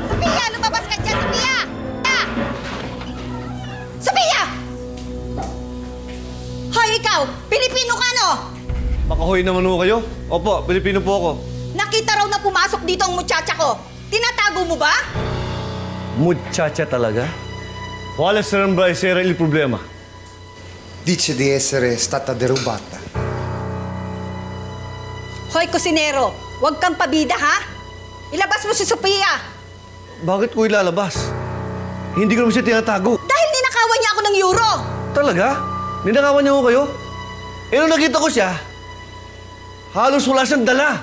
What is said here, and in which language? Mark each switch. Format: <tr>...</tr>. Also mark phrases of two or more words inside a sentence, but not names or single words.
<tl>Sophia, lumabas ka dyan! Sophia! Sophia! Hoy, ikaw! Pilipino ka, no? Makahoy naman ho kayo? Opo, Pilipino po ako. Nakita raw na pumasok dito ang muchacha ko. Tinatago mo ba? Muchacha talaga?</tl> <it>Quale sarebbe essere il problema? Dice di essere stata derubata.</it> <tl>Hoy, kusinero! Huwag kang pabida, ha? Ilabas mo si Sophia! Bakit ko ilalabas? Hindi ko naman siya tinatago. Dahil ninakawan niya ako ng euro! Talaga? Ninakawan niyo ko kayo? Eh, nung nakita ko siya, halos wala siyang dala.</tl>